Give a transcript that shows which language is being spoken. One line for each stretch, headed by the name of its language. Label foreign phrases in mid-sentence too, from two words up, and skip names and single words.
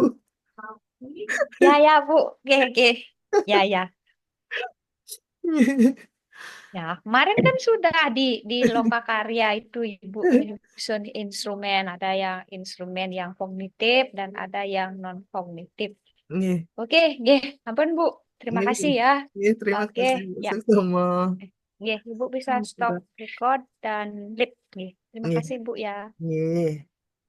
Indonesian: ya, ya, Bu. Oke, oke. Ya, ya. Ya, kemarin kan sudah di Lokakarya itu Ibu menyusun instrumen. Ada yang instrumen yang kognitif dan ada yang non-kognitif. Nih, Oke, nggih. Ampun, Bu. Terima nih, kasih ya. nih, terima Oke, kasih Bu ya. sama. Nggih, Ibu bisa
English: stop record
Indonesian: dan lip. Nggih. Terima Nih, kasih, Bu ya. nih.